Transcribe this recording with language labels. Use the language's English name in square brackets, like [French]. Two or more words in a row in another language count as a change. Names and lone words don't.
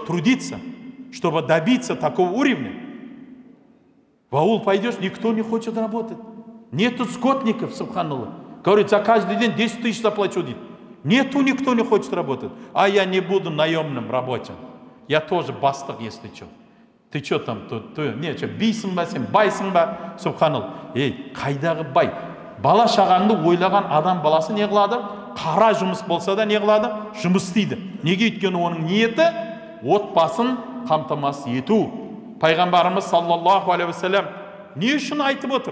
[Russian] Трудиться, чтобы добиться такого уровня. В аул пойдешь, никто не хочет работать. Нету скотников, субханаллах. Говорит, за каждый день 10 тысяч заплачу. Нету, никто не хочет работать. А я не буду наемным рабочим. Я тоже бастық, если что. Ты что там? Не, что, [Kazakh] бейсің ба сен, байсың ба? Субханаллах. Ей, қайдағы бай? Бала шағаңды ойлаған адам баласы не қылады? Қара жұмыс болса да не қылады? Жұмыс істейді. Неге? Өйткені оның ниеті отбасын қамтамасыз ету. Пайғамбарымыз [Arabic] صلى الله عليه وسلم [Kazakh] не үшін айтып отыр?